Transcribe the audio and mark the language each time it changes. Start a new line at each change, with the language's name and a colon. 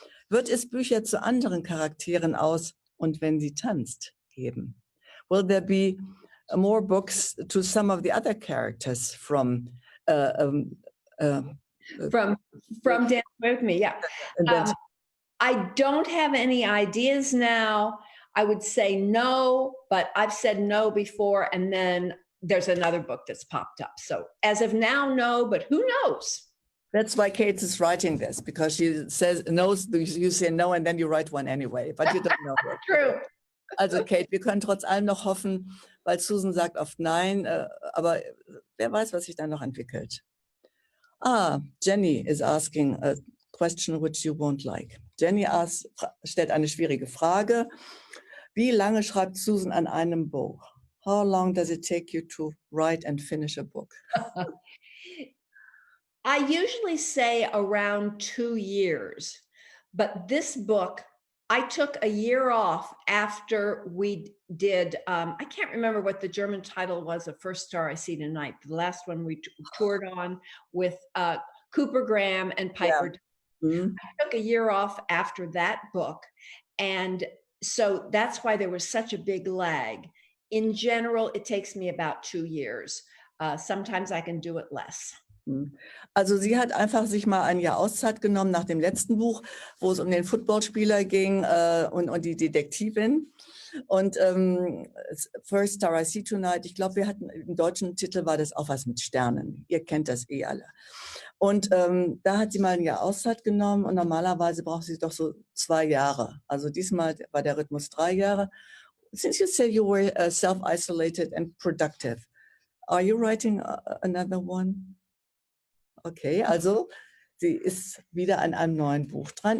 German: Wird es Bücher zu anderen Charakteren aus und wenn sie tanzt geben?
English: Will there be more books to some of the other characters from Dance With Me, yeah. I don't have any ideas now. I would say no, but I've said no before, and then there's another book that's popped up. So as of now, no, but who knows? That's why Kate is writing this, because she says no, you say no, and then you write one anyway, but you don't know it. True.
German: Also Kate, wir können trotz allem noch hoffen, weil Susan sagt oft nein, aber wer weiß, was sich da noch entwickelt.
English: Jenny is asking a question which you won't like.
German: Jenny stellt eine schwierige Frage. Wie lange schreibt Susan an einem Buch?
English: How long does it take you to write and finish a book? I usually say around 2 years, but this book, I took a year off after we did, I can't remember what the German title was of First Star I See Tonight, the last one we toured on with Cooper Graham and Piper. Yeah. Mm-hmm. I took a year off after that book. And so that's why there was such a big lag. In general, it takes me about 2 years. Sometimes I can do it less.
German: Also sie hat einfach sich mal ein Jahr Auszeit genommen nach dem letzten Buch, wo es um den Footballspieler ging und die Detektivin. Und First Star I See Tonight, ich glaube, wir hatten im deutschen Titel war das auch was mit Sternen. Ihr kennt das eh alle. Und da hat sie mal ein Jahr Auszeit genommen und normalerweise braucht sie doch so 2 Jahre. Also diesmal war der Rhythmus 3 Jahre.
English: Since you said you were self-isolated and productive, are you writing another one?
German: Okay, also sie ist wieder an einem neuen Buch dran.